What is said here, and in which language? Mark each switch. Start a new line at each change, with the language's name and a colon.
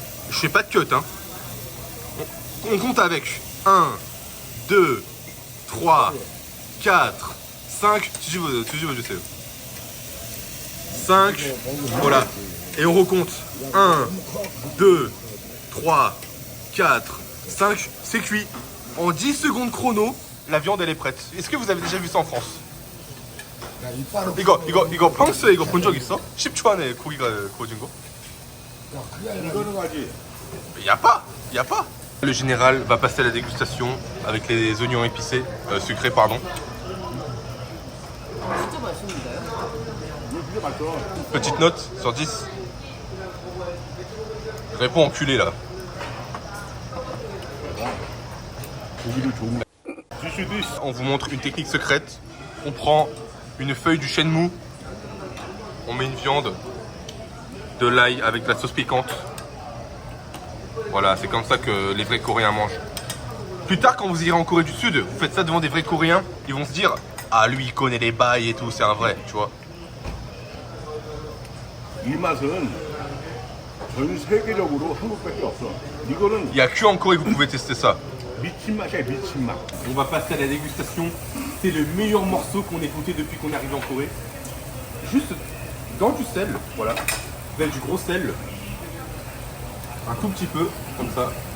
French: Je fais pas de cut, hein. On compte avec 1, 2, 3, 4, 5. Si je veux, je sais. 5, voilà. Et on recompte. 1, 2, 3, 4, 5. C'est cuit. En 10 secondes chrono, la viande elle est prête. Est-ce que vous avez déjà vu ça en France?
Korean: 이거 평소에 이거 본 적 있어? 10초 안에 고기가 구워진 거? 이거는 하지.
French: Y a pas. Le général va passer à la dégustation avec les oignons épicés, sucrés pardon.
Korean: 진짜 맛있는데요?
French: Petite note sur 10. Réponds enculé là. On vous montre une technique secrète. On prend une feuille du chêne mou. On met une viande, de l'ail avec de la sauce piquante. Voilà, c'est comme ça que les vrais Coréens mangent. Plus tard, quand vous irez en Corée du Sud, vous faites ça devant des vrais Coréens, ils vont se dire ah, lui, il connaît les bails et tout, c'est un vrai, tu vois.
Korean: 이 맛은 전 세계적으로 한국밖에 없어. 이거는
French: Il n'y a que en Corée que vous pouvez tester ça.
Korean: 미친 맛이야, 미친 맛.
French: On va passer à la dégustation. C'est le meilleur morceau qu'on ait goûté depuis qu'on est arrivé en Corée. Juste dans du sel, voilà. Avec du gros sel. Un tout petit peu, comme ça.